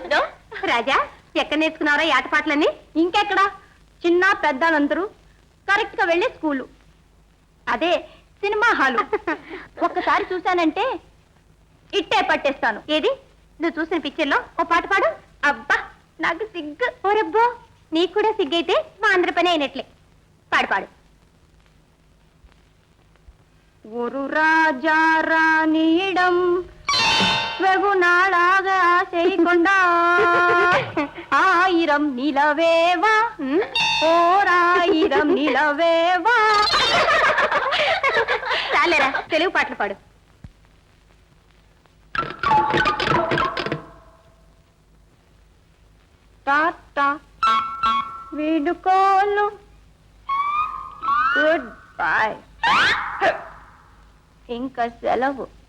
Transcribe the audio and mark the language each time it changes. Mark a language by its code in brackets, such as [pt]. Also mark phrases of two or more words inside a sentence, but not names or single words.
[te] నో రాజా, ఎక్కడ నేర్చుకున్నారా ఈ ఆటపాటలన్నీ? ఇంకెక్కడా, చిన్న పెద్దలందరూ కరెక్ట్ గా వెళ్ళే స్కూలు, అదే సినిమా హాలు. ఒక్కసారి చూశానంటే ఇట్టే పట్టేస్తాను. ఏది నువ్వు చూసిన పిక్చర్ లో ఓ పాట పాడు. అబ్బా, నాకు సిగ్గు. ఓరబ్బో, నీకు కూడా సిగ్గైతే మా అందరి పని అయినట్లే. పాడు. [ta] ஒரு ராஜா ராணியிடம் வெகு நாளாக ஆசை கொண்டார். 1000 நிலவேவா ஓராயிரம் நிலவேவா. [te] చాలేరా, తెలుగు పాటలు పాడు. టాటా వీడుకోలు, [en] good bye, [te] ఇంకా సెలవు.